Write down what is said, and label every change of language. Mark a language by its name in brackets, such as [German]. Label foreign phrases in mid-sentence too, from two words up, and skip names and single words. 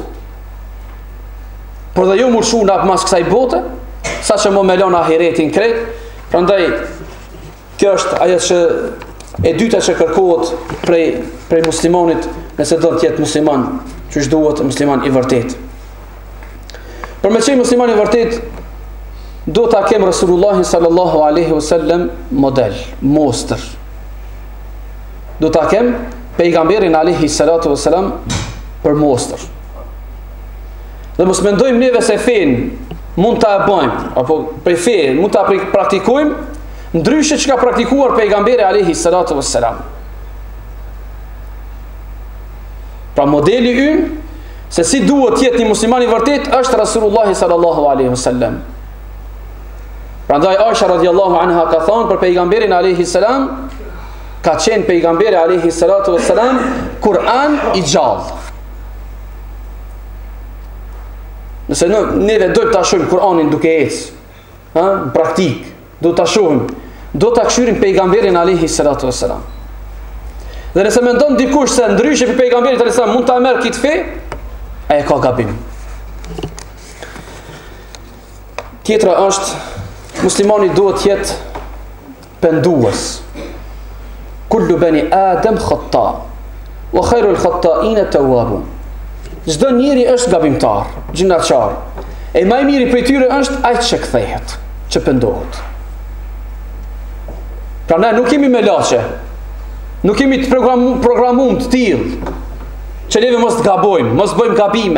[Albanian] Por dhe jo më shu nga mas kësaj bote, sa që më melon ahiretin krejt, pra ndaj, kjo është ajo që e dyta që kërkohet prej muslimanit, nëse do tjetë musliman, që është duhet musliman i vërtet. Për me qenë musliman i vërtet, do ta kem Rasulullahi [Arabic] صلى الله عليه وسلم [Albanian] model, mostër. Do ta kem pejgamberin [Arabic] عليه الصلاة والسلام [Albanian] për mostër. Dhe mos mendojmë neve se fen mund ta bëjmë, apo prej fe mund ta praktikojmë ndryshe që ka praktikuar pejgamberi [Arabic] عليه الصلاة والسلام. [Albanian] Pra modeli ynë se si duhet jetë një musliman i vërtet është Rasulullahi [Arabic] صلى الله عليه وسلم. [Albanian] Prandaj Aisha [Arabic] رضي الله عنها [Albanian] ka thonë për pejgamberin [Arabic] عليه السلام, [Albanian] ka qenë pejgamberi [Arabic] عليه الصلاة والسلام [Albanian] Kur'an i gjallë. Nëse neve dojmë ta shohim Kur'anin duke ecë, në praktik, do ta shohim, do ta këshyrim pejgamberin [Arabic] عليه الصلاة والسلام. [Albanian] Dhe nëse mendon dikush se ndryshe për pejgamberin [Arabic] عليه السلام [Albanian] mund ta merr këtë fe, ai ka gabim. Tjetra është muslimani duhet jetë pendues. [Arabic] كل بني آدم خطاء وخير الخطائين التوابون. [Albanian] Çdo njeri është gabimtar, gjinaqar. E më i miri prej tyre është ai që kthehet, që pendohet. Pra ne nuk kemi me laçe. Nuk kemi të programuar të tillë që neve mos të gabojmë, mos bëjmë gabime.